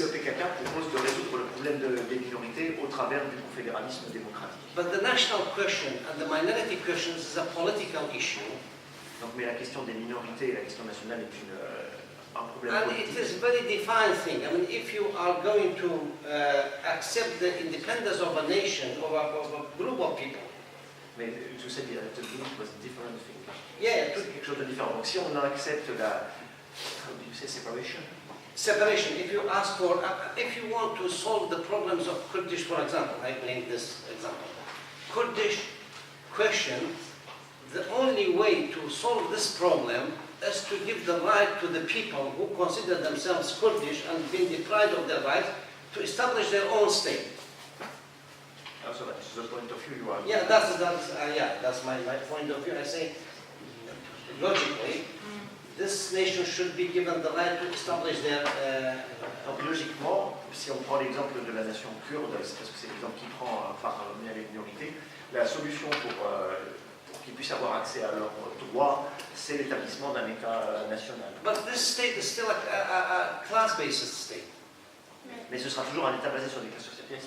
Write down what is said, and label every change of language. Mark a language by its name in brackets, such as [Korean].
[French] Le PKK propose de résoudre le problème des minorités au travers du confédéralisme démocratique. [English] But the national question and the minority questions is a political issue. [French] Donc, mais la question des minorités et la question nationale est un problème [English] And [French] politique. [English] it is a very defined thing. I mean, if you are going to accept the independence of a nation or of a group of people, [French] Mais tu sais, [English] the group was different thing. yeah, [French] C'est quelque chose de différent. Donc si on accepte la, [English] how do you say, separation? separation. If you ask for, if you want to solve the problems of Kurdish, for example, I bring this example. Kurdish question, the only way to solve this problem is to give the right to the people who consider themselves Kurdish and been deprived of their rights to establish their own state. So that's the point of view you are. Yeah, that's my point of view. I say, logically, this nation should be given the right to establish their. [French] Donc logiquement, si on prend l'exemple de la nation kurde, c'est parce que c'est l'exemple qui prend parmi les minorités, la solution pour qu'ils puissent avoir accès à leurs droits, c'est l'établissement d'un État national. [English] But this state is still a class-based state. [French] Mais ce sera toujours un État basé sur des classes sociales.